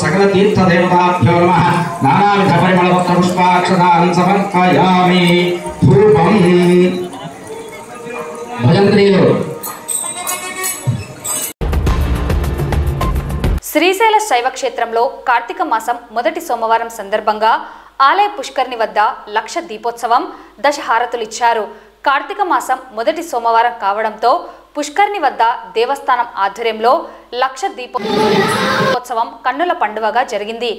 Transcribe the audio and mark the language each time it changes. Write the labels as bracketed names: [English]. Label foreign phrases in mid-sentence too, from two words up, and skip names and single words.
[Sanskrit] तीर्थदेवताभ्यो नमः नानाविध परिमलपत्र पुष्पाक्षतान् समर्पयामि धूपं भजन्त्रीयो [Telugu] శ్రీశైల శైవ క్షేత్రంలో కార్తీక మాసం మొదటి సోమవారం సందర్భంగా ఆలయ పుష్కరిణి వద్ద లక్ష దీపోత్సవం దశహారతులిచ్చారు. కార్తీక మాసం మొదటి సోమవారం కావడంతో పుష్కరిణి వద్ద దేవస్థానం ఆధ్వర్యంలో లక్ష దీపోత్సవం కన్నుల పండువగా జరిగింది.